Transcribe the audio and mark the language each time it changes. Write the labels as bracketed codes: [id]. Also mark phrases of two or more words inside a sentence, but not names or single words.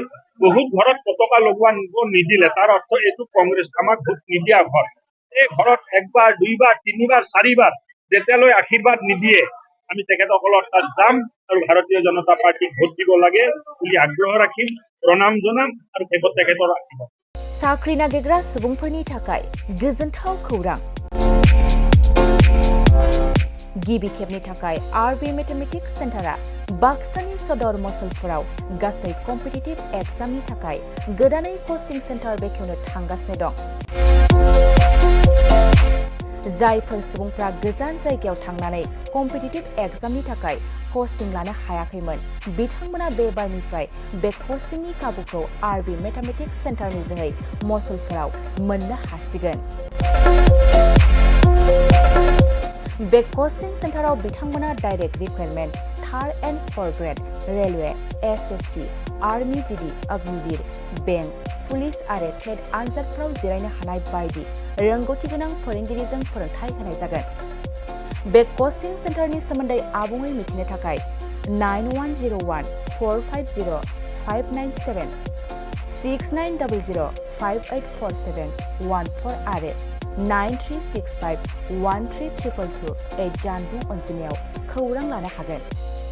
[as] বহুত ঘৰত পতাকা লগোৱা নিদিলে, তাৰ অৰ্থ এইটো কংগ্ৰেছ আমাক ভোট নিদিয়া ঘৰ। এই ঘৰত 1 বাৰ 2 বাৰ 3 বাৰ 4 বাৰ যেতিয়ালৈ আশীৰ্বাদ নিদিয়ে আমি তেখেতসকলৰ তাত যাম আৰু ভাৰতীয় জনতা পাৰ্টিক ভোট দিব লাগে বুলি আগ্ৰহ ৰাখিম, প্ৰণাম জনাম আৰু তেখেতৰ আশীৰ্বাদ। [brx] साख्रि नागिरग्रा सुबुंफोरनि थाखाय गोजोनथाव खौरां। गिबि खेबनि थाखाय आरबि मेथमेटिक्स सेन्टारा बाक्सानि सदर मसलपुराव गासै [en] competitive examni [brx] थाखाय गोदानै कचिं सेन्टार बेखेवनो थांगासिनो दं। जायफोर सुबुंफ्रा गोजान जायगायाव थांनानै [en] competitive examni [brx] थाखाय कचिं लानो हायाखैमोन बिथांमोना बे बारनिफ्राय बे कचिंनि खाबुखौ आरबि मेथमेटिक्स सेन्टारनि जोहै मसलपुराव मोननो हासिगोन। बे कचिं सेन्टाराव बिथांमोना [en] direct recruitment 3rd and 4th grade railway, [brx] एसएससी, [en] army GD, [brx] अग्निवीर, बेंक, पुलिस आरो टेट आनजादफोराव जिरायनो हानाय बायदि रोंगौथि गोनां फोरोंगिरिजों फोरोंथाय होनाय जागोन। बे कचिं सेन्टारनि सोमोन्दै आबुङै मिथिनो थाखाय 9101450597 6900584714 आरो 9365132228 जानबुं अनजिमायाव खौरां लानो हागोन।